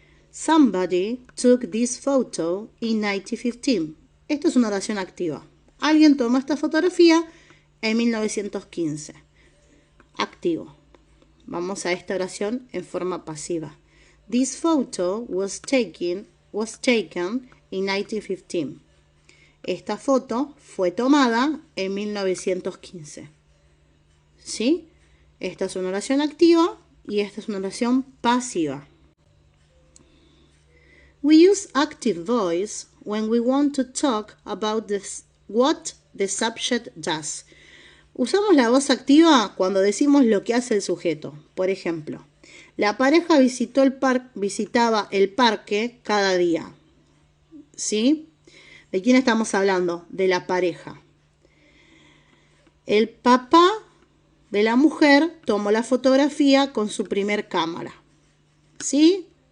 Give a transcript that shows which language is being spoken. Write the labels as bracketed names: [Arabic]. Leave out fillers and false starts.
[English] Somebody took this photo in 1915. [Spanish] Esto es una oración activa. Alguien tomó esta fotografía en 1915. Activo. Vamos a esta oración en forma pasiva. [English] This photo was taken in 1915. [Spanish] Esta foto fue tomada en 1915. ¿Sí? Esta es una oración activa y esta es una oración pasiva. [English] We use active voice when we want to talk about what the subject does. [Spanish] Usamos la voz activa cuando decimos lo que hace el sujeto. Por ejemplo, la pareja visitaba el parque cada día. ¿Sí? ¿De quién estamos hablando? De la pareja. El papá de la mujer tomó la fotografía con su primer cámara. ¿Sí?